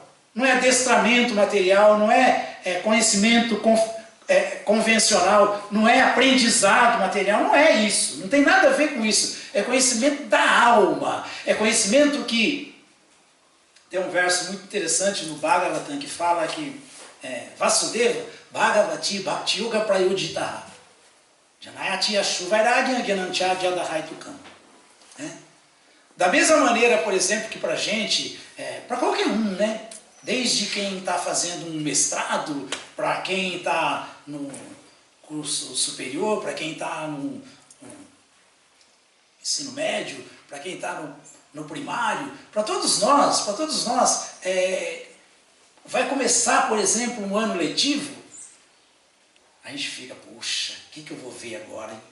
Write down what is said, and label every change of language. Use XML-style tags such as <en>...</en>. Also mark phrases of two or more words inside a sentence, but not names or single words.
<pt>Não é adestramento material, não é conhecimento convencional, não é aprendizado material, não é isso. Não tem nada a ver com isso. É conhecimento da alma. É conhecimento que... Tem um verso muito interessante no Bhagavatam que fala que</pt> <sa>वासुदेव भगवति भक्ति योग प्रयोधितः जनयति याशु वैराग्य ज्ञानञ्च जदहैतुकम्.</sa> <pt>Da mesma maneira, por exemplo, que para a gente, para qualquer um, né? Desde quem está fazendo um mestrado, para quem está no curso superior, para quem está no ensino médio, para quem está no primário, para todos nós, vai começar, por exemplo, um ano letivo, a gente fica, puxa, o que eu vou ver agora, hein?</pt>